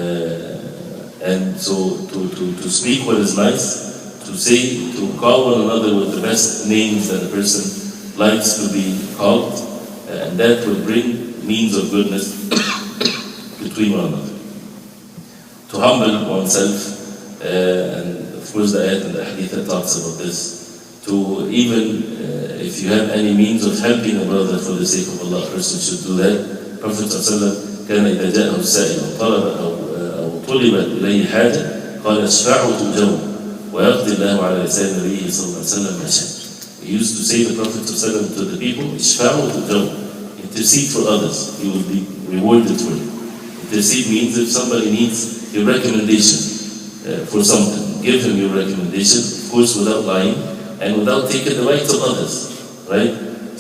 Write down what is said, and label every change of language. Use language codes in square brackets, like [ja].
[en] And so to speak what is nice, to call one another with the best names that a person likes to be called, and that will bring means of goodness between one another. To humble oneself, and of course the ayat and the hadith that talks about this, to even if you have any means of helping a brother for the sake of Allah, a person should do that. Prophet ﷺ [ar] كان إذا جاءه السائل أو طلبت إليه حاجة قال اشفعوا تؤجروا ويقضي الله على لسان نبيه صلى الله عليه وسلم ما شاء. [en] He used to say, the Prophet ﷺ, to the people, [ar] اشفعوا تؤجروا. [en] Intercede for others, you will be rewarded for it. Intercede means if somebody needs your recommendation for something, give him your recommendation, of course, without lying and without taking the rights of others, right?